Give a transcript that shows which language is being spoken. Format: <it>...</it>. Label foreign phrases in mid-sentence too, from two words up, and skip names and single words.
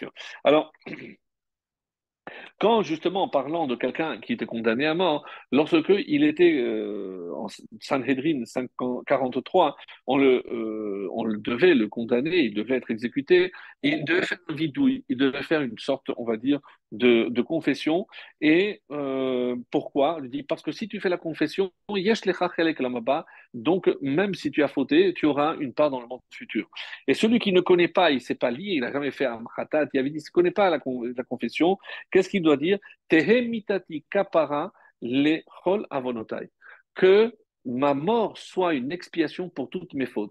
<fr>Alors, quand justement, en parlant de quelqu'un qui était condamné à mort, lorsque il était en Sanhedrin 43, on le devait le condamner, il devait être exécuté, et il devait faire un vidouille, il devait faire une sorte, on va dire, de confession. Et pourquoi? Il dit, parce que si tu fais la confession,</fr> <he>יש לך חלק לעולם הבא,</he> <fr>donc même si tu as fauté, tu auras une part dans le monde futur. Et celui qui ne connaît pas, il ne s'est pas lié, il n'a jamais fait un khatat, il avait dit, il ne connaît pas la confession, qu'est-ce qu'il doit dire?</fr> <he>תהא מיתתי כפרה לכל עוונותיי.</he> <fr>Que ma mort soit une expiation pour toutes mes fautes.</fr>